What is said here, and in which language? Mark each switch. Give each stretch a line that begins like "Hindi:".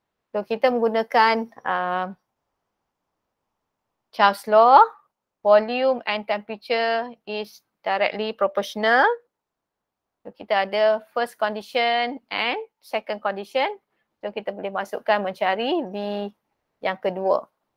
Malay: So kita menggunakan Charles Law.
English: volume and temperature is directly proportional.
Malay: So kita ada first condition and second condition. So kita boleh masukkan mencari V yang kedua.